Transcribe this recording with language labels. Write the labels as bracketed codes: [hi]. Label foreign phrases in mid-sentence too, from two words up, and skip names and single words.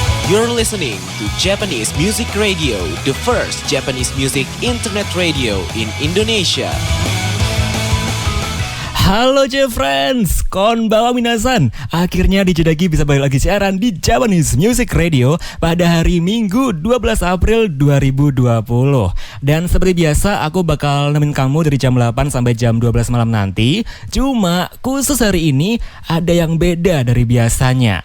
[en] You're listening to Japanese Music Radio, the first Japanese music internet radio in Indonesia. [id] Halo J-Friends, [ja] こんばんは皆さん. [id] Akhirnya Dijodagi bisa balik lagi siaran di Japanese Music Radio pada hari Minggu 12 April 2020. Dan seperti biasa aku bakal nemenin kamu dari jam 8 sampai jam 12 malam nanti. Cuma khusus hari ini ada yang beda dari biasanya.